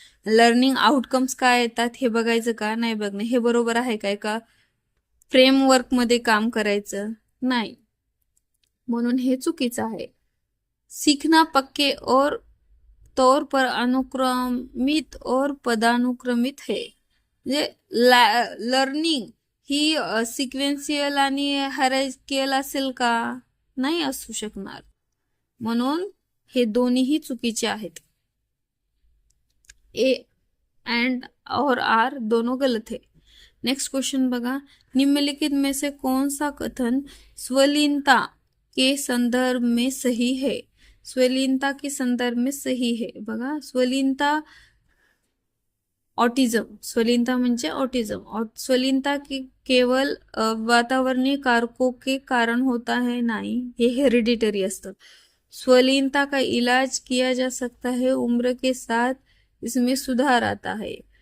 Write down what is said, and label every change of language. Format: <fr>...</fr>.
<mr>Learning outcomes काय येतात हे बघायचं का, नाही बघणं, हे बरोबर आहे काय का, फ्रेमवर्क मध्ये काम करायचं नाही, म्हणून हे चुकीचं आहे.</mr> <hi>सीखना पक्के और तौर पर अनुक्रमित और पदानुक्रमित है.</hi> <mr>म्हणजे लर्निंग ही सिक्वेन्शियल आणि हायरार्किकल असेल का? नाही असू शकणार. म्हणून हे दोन्हीही चुकीचे आहेत.</mr> <hi>ए एंड और आर दोनों गलत है.</hi> <mr>नेक्स्ट क्वेश्चन बघा,</mr> <hi>निम्नलिखित में से कौन सा कथन स्वलीनता के संदर्भ में सही है? स्वलीनता के संदर्भ में सही है.</hi> <mr>बघा, स्वलीनता ऑटिज्म, स्वलीनता म्हणजे ऑटिज्म.</mr> <hi>स्वलीनता की केवल वातावरणीय कारकों के कारण होता है? नहीं,</hi> <mr>ये हेरिडिटरी असतं.</mr> <hi>स्वलीनता का इलाज किया जा सकता है, उम्र के साथ इसमें सुधार आता है.</hi>